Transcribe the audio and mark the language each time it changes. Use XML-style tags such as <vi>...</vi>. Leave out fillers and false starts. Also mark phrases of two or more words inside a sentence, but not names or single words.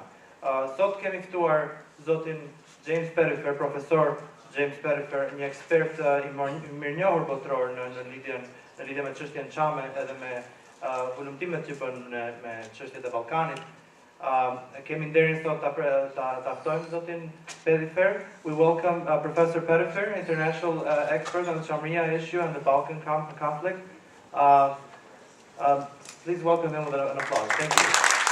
<sq>Sot kemi ftuar zotin James Perifer, profesor James Perifer, një ekspert i mirënjohur botëror në lidhje me çështjen Chame edhe me volumtimet që bën me çështjet e Ballkanit. Kemi nderin sot ta ftojmë zotin Perifer.</sq> <en>We welcome Professor Perifer, international expert on the Chamria issue and the Balkan conflict. Please welcome him with an applause. Thank you.</en>